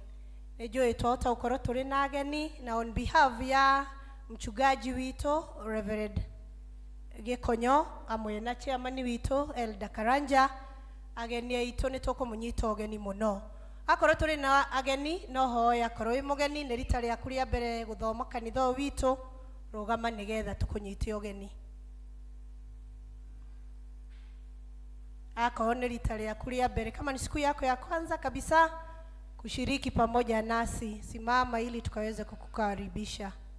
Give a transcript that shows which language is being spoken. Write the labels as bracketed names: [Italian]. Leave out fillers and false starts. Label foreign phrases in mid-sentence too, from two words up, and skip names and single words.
[Kikuyu] Nĩ njũĩ twahota gũkorwo tũrĩ na ageni, na [English] on behalf [Kikuyu] ya mchungaji witũ Reverend Gikonyo amwe na chairman witũ Elder Karanja, ageni aitũ nĩ tũkũmũnyita ũgeni mũno. Akorwo tũrĩ na ageni, no hoya akorwo wĩ mũgeni nĩ rita rĩaku rĩa mbere gũthoma kanitha ũyũ witũ, rũgama nĩgetha tũkũnyite ũgeni. Akorwo nĩ rita rĩaku rĩa mbere, [Swahili] kama ni siku yako ya kwanza kabisa kushiriki pamoja nasi, simama ili tukaweze kukukaribisha.